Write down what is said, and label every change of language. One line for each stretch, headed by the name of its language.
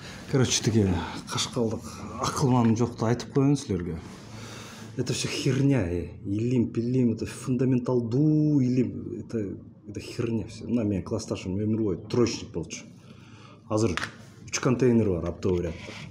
Kyrgyz: Короче, тиги кашкалдык акылман жокту айтып коеюн силерге.
Russian: Это все херня,
Kyrgyz: илим, пилим,
Russian: это
Kyrgyz: фундаменталдуу илим,
Russian: это херня все.
Kyrgyz: Мына менин классташым өмүр бою троечник болчу. Азыр 3 контейнер бар аптоо вариантта.